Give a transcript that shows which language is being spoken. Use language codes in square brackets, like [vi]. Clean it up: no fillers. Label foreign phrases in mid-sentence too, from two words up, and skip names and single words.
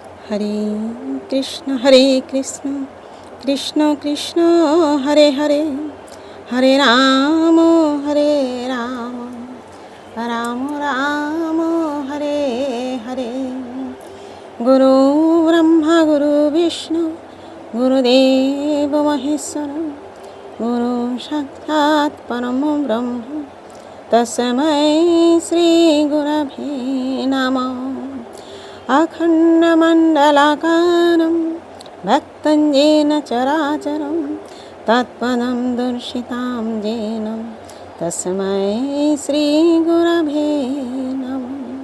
[sa] হরে হরে কৃষ্ণ কৃষ্ণ কৃষ্ণ হরে হরে হরে রাম রাম রাম রাম হরে হরে। গুরু ব্রহ্মা গুরু বিষ্ণু গুরুদেব মহেশ্বর গুরু সাক্ষাৎ পরম ব্রহ্ম তস্मै শ্রী গুরবে নমঃ। अखण्डमण्डलाकारं भक्तं येन चराचरं तत्पदं दर्शितां येन तस्मै श्रीगुरवे नमः।